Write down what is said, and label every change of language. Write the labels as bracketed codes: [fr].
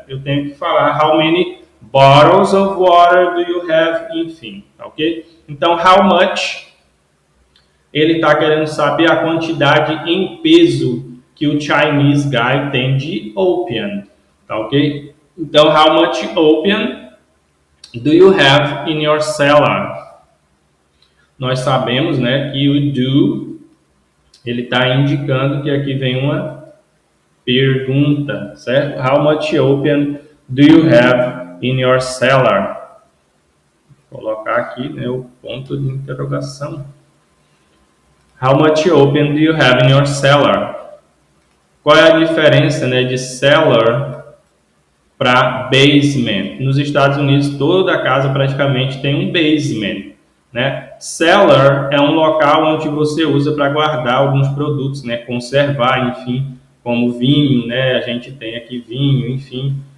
[pt] Eu tenho que falar [en] how many bottles of water do you have? [pt] Enfim, ok? Então, how much, ele está querendo saber a quantidade em peso que o Chinese guy tem de opium, tá ok? Então, [en] how much opium do you have in your cellar? [pt] Nós sabemos, né, que o do, ele está indicando que aqui vem uma pergunta, certo? [en] How much opium do you have in your cellar? [pt] Vou colocar aqui, né, o ponto de interrogação. [en] How much opium do you have in your cellar? [pt] Qual é a diferença, né, de cellar para basement? Nos Estados Unidos, toda casa praticamente tem um basement, né? Cellar é um local onde você usa para guardar alguns produtos, né? Conservar, enfim, como vinho, né? A gente tem aqui vinho, enfim.